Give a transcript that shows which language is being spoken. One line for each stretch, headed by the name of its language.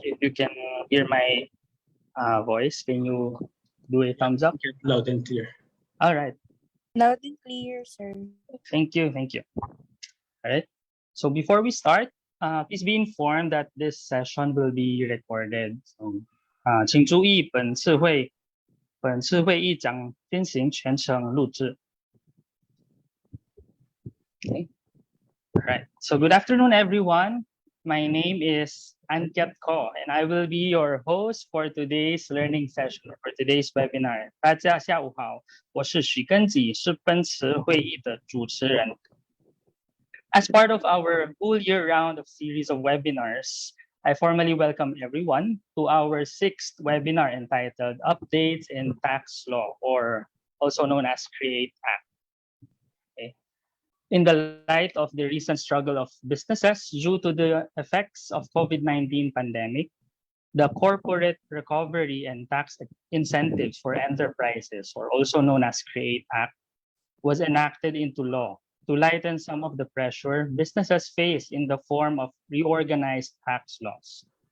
English: If you can hear my voice, can you do a thumbs up? Loud and clear. All right. Loud and clear, sir. Thank you. All right. So before we start, please be informed that this session will be recorded.
Chinese: So, 请注意本次会议将进行全程录制。
English: Okay. All right. So good afternoon, everyone. My name is Anket Ko, and I will be your host for today's learning session, for today's webinar.
Chinese: 大家下午好，我是许根吉，是本次会议的主持人。
English: As part of our full year round of series of webinars, I formally welcome everyone to our 6th webinar entitled Updates in Tax Law, or also known as CREATE Act. Okay. In the light of the recent struggle of businesses due to the effects of COVID-19 pandemic, the Corporate Recovery and Tax Incentives for Enterprises, or also known as CREATE Act, was enacted into law to lighten some of the pressure businesses face in the form of reorganized tax laws.